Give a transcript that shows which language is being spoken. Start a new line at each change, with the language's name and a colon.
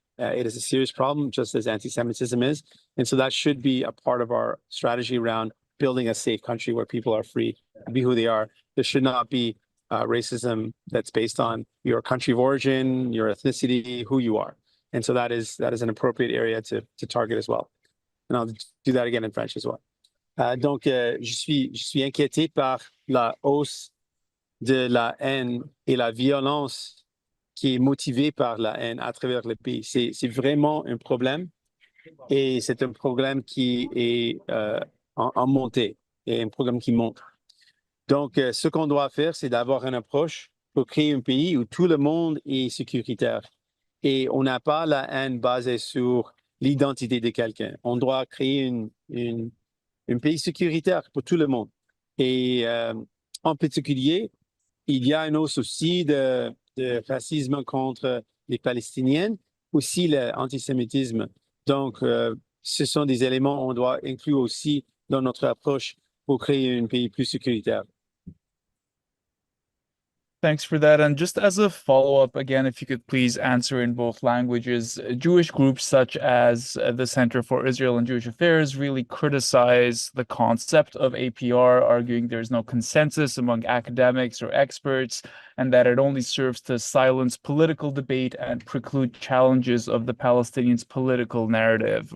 English: It is a serious problem, just as anti-Semitism is. And so that should be a part of our strategy around building a safe country where people are free to be who they are. There should not be racism that's based on your country of origin, your ethnicity, who you are. And so that is an appropriate area to target as well. And I'll do that again in French as well.
French: Donc, je suis inquiété par la hausse de la haine et la violence qui est motivée par la haine à travers le pays. C'est vraiment un problème, et c'est un problème qui est en montée, et un problème qui monte. Donc, ce qu'on doit faire, c'est d'avoir une approche pour créer un pays où tout le monde est sécuritaire. Et on n'a pas la haine basée sur l'identité de quelqu'un. On doit créer un pays sécuritaire pour tout le monde. Et en particulier, il y a une hausse aussi de racisme contre les Palestiniens, aussi l'antisémitisme. Donc, ce sont des éléments qu'on doit inclure aussi dans notre approche pour créer un pays plus sécuritaire.
English: Thanks for that. And just as a follow-up, again, if you could please answer in both languages, Jewish groups such as the Center for Israel and Jewish Affairs really criticize the concept of APR, arguing there's no consensus among academics or experts, and that it only serves to silence political debate and preclude challenges of the Palestinians' political narrative.